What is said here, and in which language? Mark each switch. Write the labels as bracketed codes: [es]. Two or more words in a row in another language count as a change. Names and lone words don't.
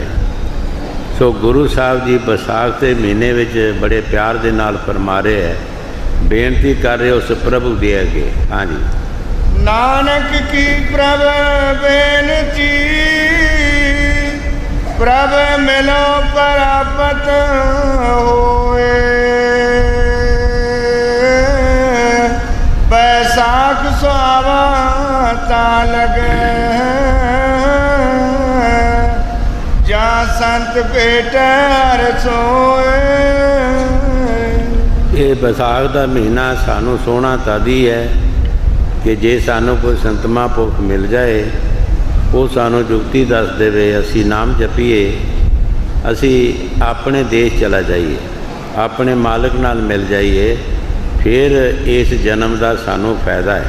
[pa] ਸੋ ਗੁਰੂ ਸਾਹਿਬ ਜੀ ਵਿਸਾਖ ਦੇ ਮਹੀਨੇ ਵਿੱਚ ਬੜੇ ਪਿਆਰ ਦੇ ਨਾਲ ਫਰਮਾ ਰਹੇ ਹੈ, ਬੇਨਤੀ ਕਰ ਰਹੇ ਉਸ ਪ੍ਰਭੂ ਦੇ ਅੱਗੇ। ਹਾਂਜੀ, ਨਾਨਕ ਕੀ ਪ੍ਰਭ ਬੇਨਤੀ, ਪ੍ਰਭ ਮਿਲੋ ਪ੍ਰਾਪਤ ਹੋਏ। ਬੈਸਾਖ ਸੁਹਾਵਾ ਤਾ ਲਗੇ, ਜਾ ਸੰਤ ਪੇਟ ਹਰ ਸੋਏ। ਇਹ ਵਿਸਾਖ ਦਾ ਮਹੀਨਾ ਸਾਨੂੰ ਸੋਹਣਾ ਤਦ ਹੀ ਹੈ ਕਿ ਜੇ ਸਾਨੂੰ ਕੋਈ ਸੰਤ ਮਹਾਂਪੁਰਖ ਮਿਲ ਜਾਏ, ਉਹ ਸਾਨੂੰ ਜੁਗਤੀ ਦੱਸ ਦੇਵੇ, ਅਸੀਂ ਨਾਮ ਜਪੀਏ, ਅਸੀਂ ਆਪਣੇ ਦੇਸ਼ ਚਲਾ ਜਾਈਏ, ਆਪਣੇ ਮਾਲਕ ਨਾਲ ਮਿਲ ਜਾਈਏ, ਫਿਰ ਇਸ ਜਨਮ ਦਾ ਸਾਨੂੰ ਫਾਇਦਾ ਹੈ।